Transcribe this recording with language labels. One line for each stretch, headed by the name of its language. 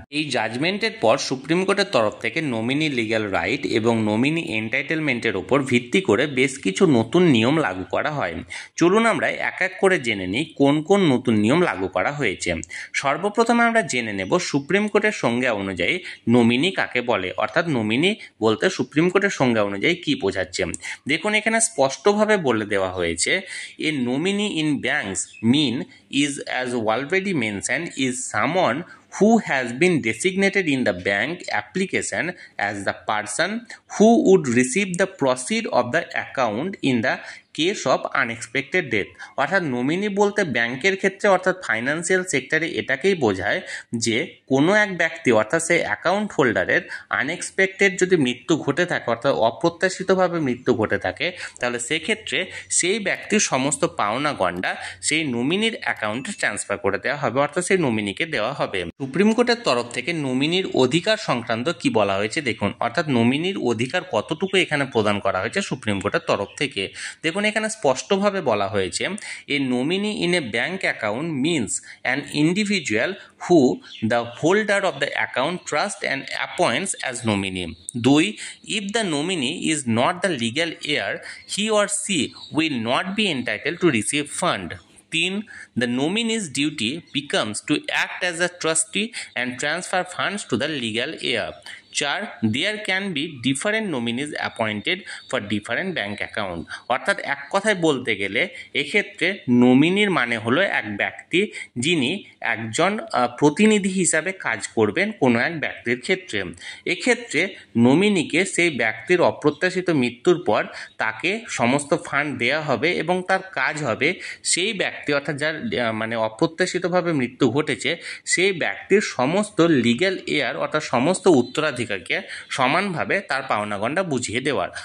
Bangla: এই জাজমেন্টের পর সুপ্রিম কোর্টের তরফ থেকে নমিনি লিগ্যাল রাইট এবং নমিনি এন্টাইটেলমেন্টের ওপর ভিত্তি করে বেশ কিছু নতুন নিয়ম লাগু করা হয়। চলুন আমরা এক এক করে জেনে নিই কোন কোন নতুন নিয়ম লাগু করা হয়েছে। সর্বপ্রথমে আমরা জেনে নেব সুপ্রিম কোর্টের সংজ্ঞা অনুযায়ী নমিনি কাকে বলে, অর্থাৎ নমিনি বলতে সুপ্রিম কোর্টের সংজ্ঞা অনুযায়ী কি বোঝাচ্ছে। দেখুন এখানে স্পষ্টভাবে বলে দেওয়া হয়েছে,
English: A nominee in banks mean is as already mentioned is someone who has been designated in the bank application as the person who would receive the proceed of the account in the case of unexpected death.
Bangla: অর্থাৎ nominee বলতে ব্যাংকের ক্ষেত্রে অর্থাৎ financial সেক্টরে এটাকেই বোঝায় যে কোনো এক ব্যক্তি অর্থাৎ সেই অ্যাকাউন্ট হোল্ডারের আনএক্সপেক্টেড যদি মৃত্যু ঘটে থাকে অর্থাৎ অপ্রত্যাশিতভাবে মৃত্যু ঘটে থাকে তাহলে সেক্ষেত্রে সেই ব্যক্তির সমস্ত পাওনা গণ্ডা সেই নমিনির অ্যাকাউন্টে ট্রান্সফার করে দেওয়া হবে, অর্থাৎ সেই নমিনিকে দেওয়া হবে। সুপ্রিম কোর্টের তরফ থেকে নমিনির অধিকার সংক্রান্ত কি বলা হয়েছে দেখুন, অর্থাৎ নমিনির অধিকার কতটুকু এখানে প্রদান করা হয়েছে সুপ্রিম কোর্টের তরফ থেকে। দেখুন এখানে স্পষ্টভাবে বলা হয়েছে,
English: A nominee in a bank account means an individual who the holder of the account trust and appoints as nominee. 2. If the nominee is not the legal heir, he or she will not be entitled to receive fund. 3. The nominee's duty becomes to act as a trustee and transfer funds to the legal heir. 4. There can be different nominees appointed for different bank account.
Bangla: অর্থাৎ এক কথায় বলতে গেলে এক্ষেত্রে নমিনির মানে হলো এক ব্যক্তি যিনি একজন প্রতিনিধি হিসাবে কাজ করবেন কোনো এক ব্যক্তির ক্ষেত্রে। এক্ষেত্রে নমিনিকে সেই ব্যক্তির অপ্রত্যাশিত মৃত্যুর পর তাকে সমস্ত ফান্ড দেওয়া হবে এবং তার কাজ হবে সেই ব্যক্তি অর্থাৎ যার মানে অপ্রত্যাশিতভাবে মৃত্যু ঘটেছে সেই ব্যক্তির সমস্ত লিগ্যাল হেয়ার অর্থাৎ সমস্ত উত্তরাধিকারকে সমানভাবে তার পাওনাগণ্ডা বুঝিয়ে দেওয়ার।